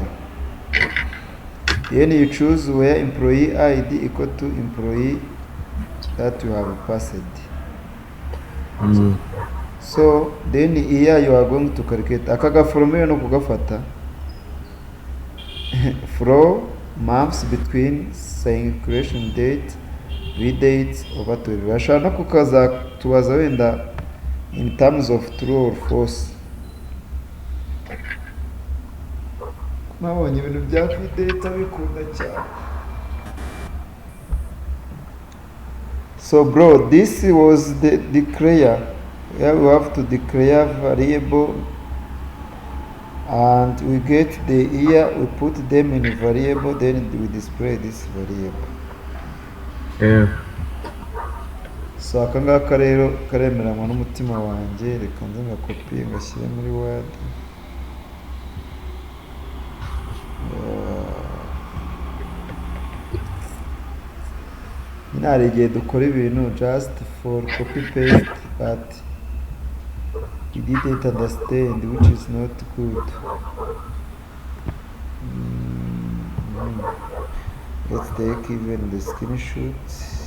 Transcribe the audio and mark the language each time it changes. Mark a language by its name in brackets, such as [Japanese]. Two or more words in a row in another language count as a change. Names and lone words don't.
[English] Then you choose where employee ID equal to employee that you have passed. So then here you are going to calculate. Akaga from here [Kinyarwanda] no kugafata. [English] From months between circulation date, v-date over 12. [Kinyarwanda] Bashaka no kukaza tubaza wenda [English] in terms of true or false. [Kinyarwanda] Nabonye ibintu bya v-date bikunda cyane. [English] So bro, this was the declare. Here we have to declare variable, and we get the year, we put them in a variable, then we display this variable. [Kinyarwanda] So akangaka rero karemeranywa n'umutima wanjye, reka nze ngakopiye ngashyire muri Word. Hari igihe dukora ibintu [English] just for copy paste, but we didn't understand, which is not good. Let's take even the screenshot.